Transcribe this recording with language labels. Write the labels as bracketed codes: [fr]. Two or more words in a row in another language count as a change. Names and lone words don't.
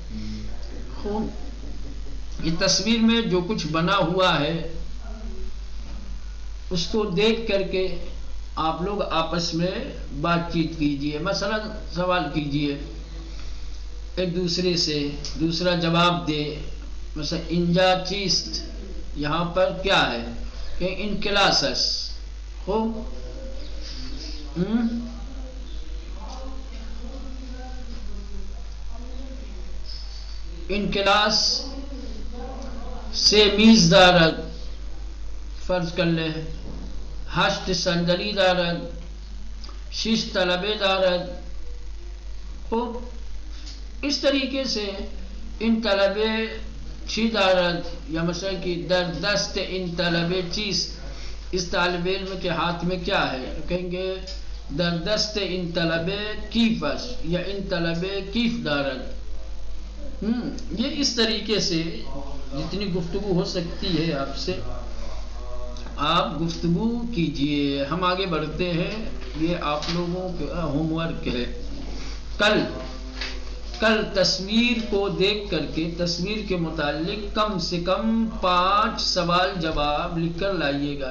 [ur] خوب یہ تصویر میں جو کچھ بنا ہوا ہے اس کو دیکھ کر کے آپ لوگ آپس میں بات چیت کیجئے. مثلا سوال کیجئے ایک دوسرے سے، دوسرا جواب دے. [fa] مثلا انجا چیست، [ur] یہاں پر کیا ہے کہ [fa] ان کلاسس. خوب ان کلاس سے میز دارد، [ur] فرض کر لیں [fa] ہشت صندلی دارد، شش طلبے دارد. [ur] خوب اس طریقے سے [fa] ان طلبے چھی دارد، [ur] یا مثلا کہ [fa] در دست ان طلبے چیز، [ur] اس طالب علم کے ہاتھ میں کیا ہے، کہیں گے [fa] در دست ان طلبے کیفس، [ur] یا [fa] ان طلبے کیف دارد. [ur] یہ اس طریقے سے جتنی گفتگو ہو سکتی ہے آپ سے آپ گفتگو کیجئے. ہم آگے بڑھتے ہیں. یہ آپ لوگوں کا [en] home work [ur] ہے. کل تصویر کو دیکھ کر کے تصویر کے متعلق کم سے کم 5 سوال جواب لکھ کر لائیے گا.